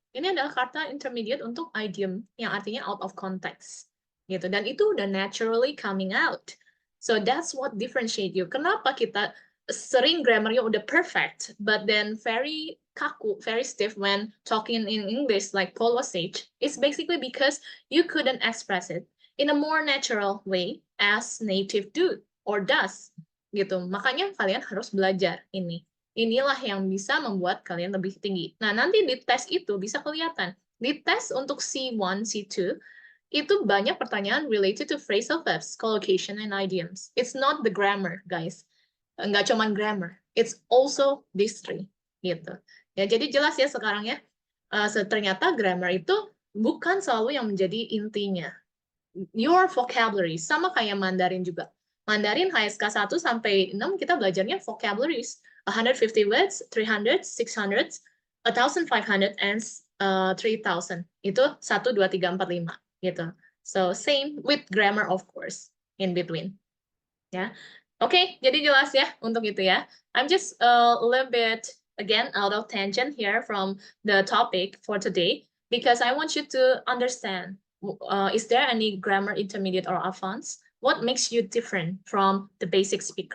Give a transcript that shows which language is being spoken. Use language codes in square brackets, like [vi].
[id] Ini adalah kata intermediate untuk idiom yang artinya out of context. Gitu. Dan itu udah [en] naturally coming out. So that's what differentiate you. [id] Kenapa kita sering grammarnya udah [en] perfect, but then very kaku, very stiff when talking in English like Paul was sage? It's basically because you couldn't express it in a more natural way as native do or does. [id] Gitu. Makanya kalian harus belajar ini. Inilah yang bisa membuat kalian lebih tinggi. Nah, nanti di tes itu bisa kelihatan. Di tes untuk C1, C2, itu banyak pertanyaan [en] related to phrasal verbs, collocation, and idioms. It's not the grammar, guys. [id] Nggak cuma grammar. [en] It's also these three. Gitu. [id] Ya, jadi jelas ya sekarang ya. Ternyata grammar itu bukan selalu yang menjadi intinya. [en] Your vocabulary, [id] sama kayak Mandarin juga. Mandarin HSK 1 sampai 6 kita belajarnya vocabularies. [en] 150 words, 300, 600, 1,500, and 3,000. [id] Itu 1, 2, 3, 4, 5. Gitu. [en] So, same with grammar, of course, in between. [id] Ya. Oke, jadi jelas ya untuk itu ya. [en] I'm just a little bit, again, out of tangent here from the topic for today, because I want you to understand, is there any grammar intermediate or advanced? What makes you different from the basic speaker?